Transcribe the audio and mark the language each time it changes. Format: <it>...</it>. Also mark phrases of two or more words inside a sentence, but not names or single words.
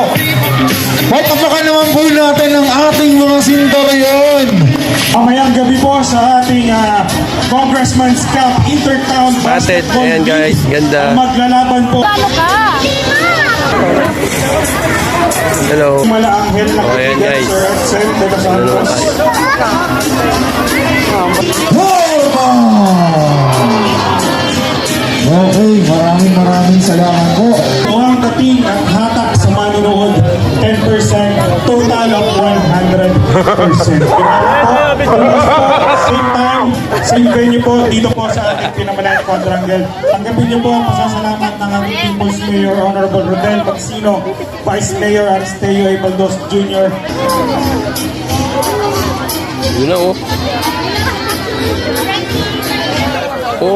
<tl>Pagpapakan naman po natin ang ating mga Centurion. Mamayang gabi po sa ating Congressman's Cup Intertown Basketball Ayan guys, ganda. Maglalaban po. Paano ka? Hello. Malaanghel na ayan guys. Sir Edson de los Santos. Norma! Okay, maraming salamat po. Ang dating at hatak sa manonood, 10%,</tl> <en>total of 100%. Same time, same venue</en> <tl>po, dito po sa ating pinamalaan quadrangle. Tanggapin niyo po ang pasasalamat ng ating People's Mayor Honorable Rodel Magsino, Vice Mayor Aristeo Ibaldos Jr. Yun na oh. Oh.</tl>